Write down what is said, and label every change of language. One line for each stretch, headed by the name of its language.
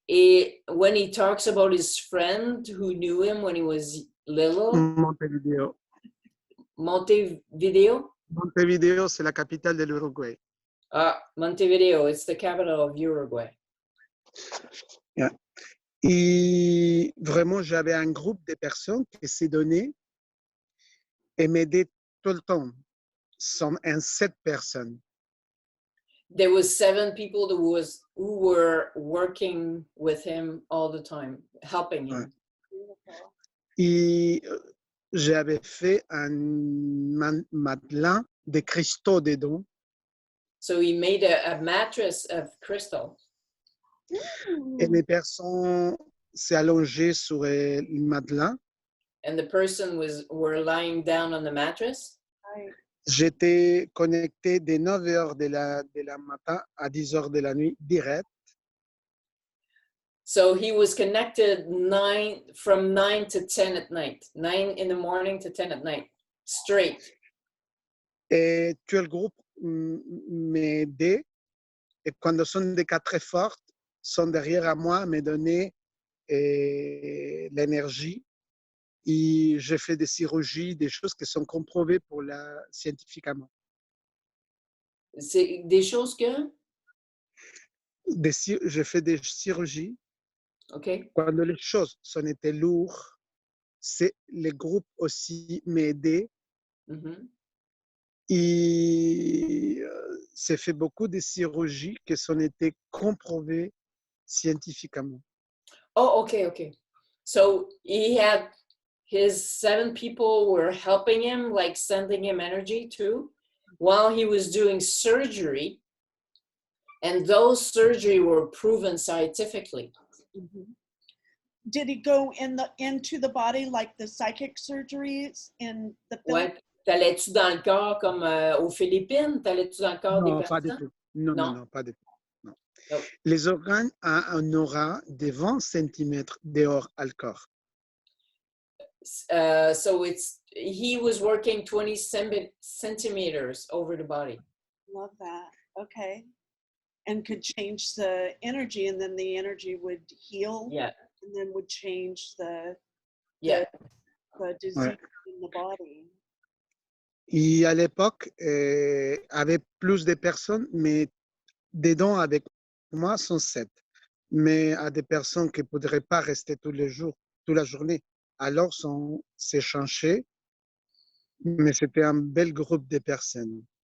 French: Et
English: when he talks about his friend who knew him when he was little, Montevideo. Montevideo?
French: Montevideo, c'est la capitale de l'Uruguay.
English: Ah, Montevideo, it's the capital of Uruguay. Yeah.
French: Et vraiment, j'avais un groupe de personnes qui s'est donné et m'aidaient tout le temps. Sont 7 personnes.
English: There was 7 people who were working with him all the time, helping him. Beautiful.
French: Et j'avais fait un matelas de cristaux dedans.
English: So he made a mattress of crystal.
French: Et les personnes s'est allongées sur le matelas.
English: And the person were lying down on the mattress. Right.
French: J'étais connecté de 9 heures de la matin à 10 heures de la nuit direct.
English: So he was connected from 9 to 10 at night, 9 in the morning to 10 at night, straight.
French: Et tout le groupe m'aidait. Et quand sont des cas très forts, sont derrière à moi, me donner l'énergie. Et je fais des chirurgies, des choses qui sont comprouvées scientifiquement. C'est des choses que? Je fais des chirurgies.
English: OK.
French: Quand les choses sont été lourdes, les groupes aussi m'aidaient. Mhm. Il s'est fait beaucoup de chirurgies qui ont été comprouvées scientifiquement.
English: Oh, okay. So he had his 7 people were helping him, like sending him energy too, while he was doing surgery. And those surgery were proven scientifically. Mhm. Did he go into the body like the psychic surgeries in the film?
French: Ouais. T'allais-tu dans le corps comme aux Philippines? T'allais-tu dans le corps des Non, pas du personnes? tout. Non, non, Non? non, pas du tout. Non.
English: No. Les organes ont un aura de 20 cm dehors à le corps. So he was working 20 centimeters over the body. Love that. Okay. And could change the energy, and then the energy would heal, Yeah, and then would change the yeah. disease
French: Ouais.
English: in the body.
French: Et à l'époque, avait plus de personnes, mais dedans avec moi sont 7. Mais à des personnes qui ne pourraient pas rester tous les jours, toute la journée. Alors, c'est changé, mais c'était un bel groupe de personnes.